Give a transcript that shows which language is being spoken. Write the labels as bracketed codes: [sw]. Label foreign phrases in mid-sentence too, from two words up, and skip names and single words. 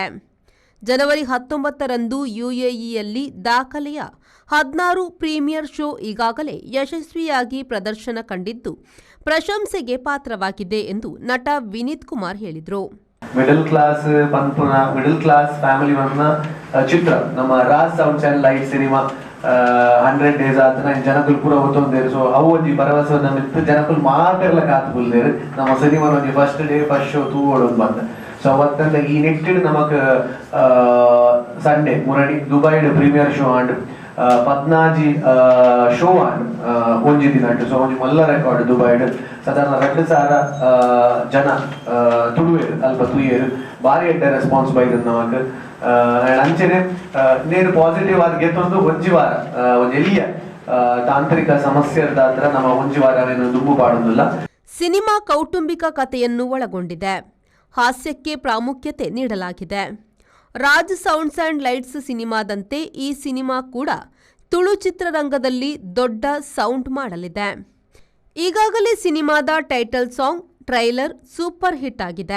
[kn] ಜನವರಿ 19ರಂದು ಯುಎಇಯಲ್ಲಿ ದಾಖಲೆಯ 16 ಪ್ರೀಮಿಯರ್ ಶೋ ಈಗಾಗಲೇ ಯಶಸ್ವಿಯಾಗಿ ಪ್ರದರ್ಶನ ಕಂಡಿದ್ದು ಪ್ರಶಂಸೆಗೆ ಪಾತ್ರವಾಗಿದೆ ಎಂದು ನಟ ವಿನೀತ್ ಕುಮಾರ್ ಹೇಳಿದರು. [en] middle class [tcy] ಪನ್ಪುನ ಮಿಡಲ್ ಕ್ಲಾಸ್ ಫ್ಯಾಮಿಲಿ ವನ್ನ ಚಿತ್ರ ನಮ್ಮ ರಾಜ್ ಸೌಂಡ್ಸ್ ಆ್ಯಂಡ್ ಲೈಟ್ ಸಿನಿಮಾ 100 ಡೇಸ್ ಆತನ ಜನಕುಲು ಪೂರ ಹೊತ್ತೊಂದೇರು. ಸೊ ಅವು ಒಂಜಿ ಭರವಸೆ ನಮ್ಮಿತ್ತು ಜನಕುಲು ಮಾತೆರ್ಲ ಕಾತು ಬುಲ್ದೇರು ನಮ್ಮ ಸಿನಿಮಾ ಒಂಜಿ [en] first day first show [tcy] ತೂವೋಡು ಬಂದ. ಸೊ ಅವತ್ತಂದ ಈ ನೆಟ್ಟಿಡ್ ನಮಕ್ ಸಂಡೇ ಮುರಡಿ ದುಬೈಡ್ [en] premiere show [tcy] ಆಂಡ್ 14 ಶೋ ಆಂಡ್ ಒಂಜಿ ದಿನ ಸೊ ಒಂಜಿ ಮಲ್ಲ ರೆಕಾರ್ಡ್ ದುಬೈಡ್ ಸಾಧಾರಣ 2,000 ಜನ ತುಳುವೇರು ಅಲ್ಪ ತುಯ್ಯರು ಭಾರಿ ಎಡ್ಡ ರೆಸ್ಪಾನ್ಸ್ ಬೈದ ನಮಕ್ ಅಂಚನೆ ನೇನು ಪಾಸಿಟಿವ್ ಆಗಿ ಗೆತ್ತೊಂದು ಒಂಜಿ ವಾರ ಒಂದು ಎಲ್ಲಿಯ ತಾಂತ್ರಿಕ ಸಮಸ್ಯೆ ಇರ್ದಾತ್ರ ನಮ್ಮ ಒಂಜಿ ವಾರ ದುಂಬು ಪಾಡೋದಿಲ್ಲ. [kn] ಸಿನಿಮಾ ಕೌಟುಂಬಿಕ ಕಥೆಯನ್ನು ಒಳಗೊಂಡಿದೆ. ಹಾಸ್ಯಕ್ಕೆ ಪ್ರಾಮುಖ್ಯತೆ ನೀಡಲಾಗಿದೆ. ರಾಜ್ ಸೌಂಡ್ಸ್ ಆ್ಯಂಡ್ ಲೈಟ್ಸ್ ಸಿನಿಮಾದಂತೆ ಈ ಸಿನಿಮಾ ಕೂಡ ತುಳು ಚಿತ್ರರಂಗದಲ್ಲಿ ದೊಡ್ಡ ಸೌಂಡ್ ಮಾಡಲಿದೆ. ಈಗಾಗಲೇ ಸಿನಿಮಾದ [en] title song, [kn] ಟ್ರೈಲರ್ [en] super hit [kn] ಆಗಿದೆ.